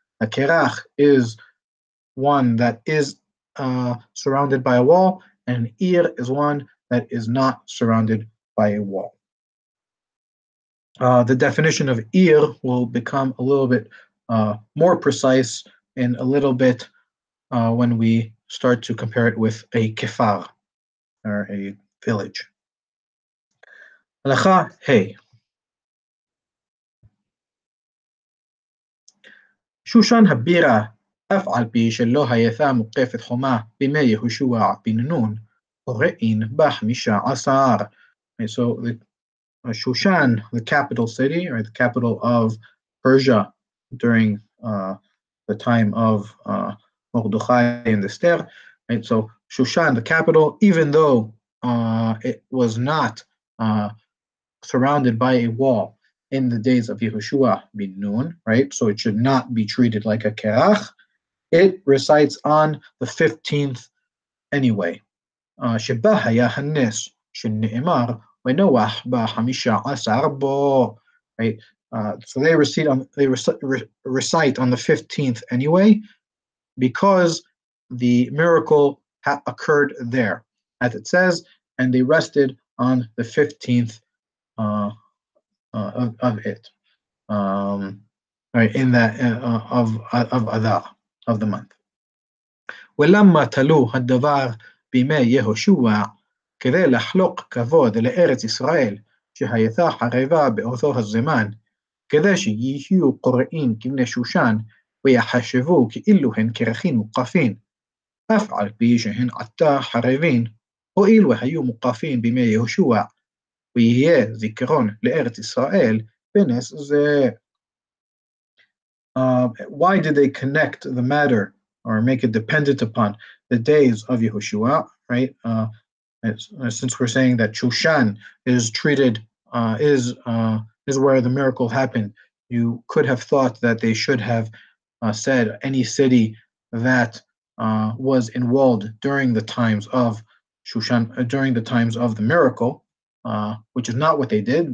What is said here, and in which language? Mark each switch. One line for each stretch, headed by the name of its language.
English: A kerach is one that is surrounded by a wall, and an Ir is one that is not surrounded by a wall. The definition of Ir will become a little bit more precise in a little bit when we start to compare it with a kefar, or a village.
Hebrew: הלכה ה' שושן הבירה, אף על פי שלא הייתה מוקפת חומה בימי יהושע בן נון, הורעין ב15.
English: So Shushan, the capital city, or the capital of Persia during the time of Mordechai and Esther, right? So Shushan, the capital, even though it was not surrounded by a wall in the days of Yehoshua bin Nun, right? So it should not be treated like a kerach. It recites on the 15th anyway.
Hebrew: שבה היה הנס שנאמר ונוח ב15 בו,
English: right? So they recite on the 15th anyway, because the miracle occurred there, as it says, and they rested on the 15th of it, right, in that of Adar, of the month.
Hebrew: ולמה תלו הדבר בימי יהושע כדי לחלוק כבוד לארץ ישראל שהייתה חרבה באותו הזמן, כדי שיהיו קוראים כבני שושן ויחשבו כאילו הן כרכים מוקפין, אף על פי שהן עתה חרבין, הואיל והיו מוקפין בימי יהושע, ויהיה זיכרון לארץ ישראל בנס זה.
English: Why did they connect the matter or make it dependent upon the days of Yehoshua, right? Since we're saying that Shushan is treated, is where the miracle happened, you could have thought that they should have said any city that was enwalled during the times of Shushan, during the times of the miracle, which is not what they did.